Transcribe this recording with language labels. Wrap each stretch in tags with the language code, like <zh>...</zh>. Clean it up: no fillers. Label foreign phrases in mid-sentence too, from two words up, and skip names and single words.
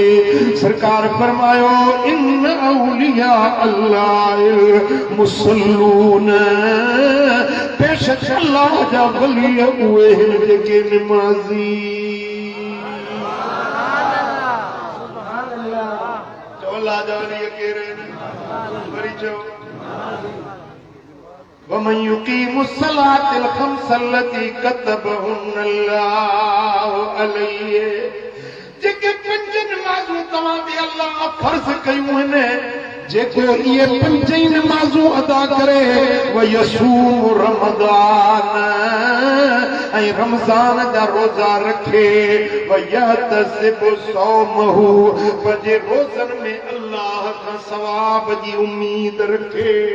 <sd>सरकार फरमायो,</sd> <ar>إن أولياء الله المصلون.</ar> <sd>बेशक अल्लाह जा वली उहे आहिनि जेके निमाज़ी। चओ अल्लाह जा वली कहिड़े आहिनि? वरी चओ,</sd> <ar>ومن يقيم الصلوات الخمس التي كتبهن الله عليه.</ar> <sd>जेके 5 नमाज़ूं तव्हां ते अल्लाह फर्ज़ कयूं आहिनि, जेको इहे 5 नमाज़ूं अदा करे,</sd> <ar>ويصوم رمضان</ar> <sd>ऐं रमज़ान जा रोज़ा रखे</sd> <ar>ويحتسب صومه</ar> <sd>पंहिंजे रोज़नि में अल्लाह खां सवाब जी उम्मीद रखे</sd>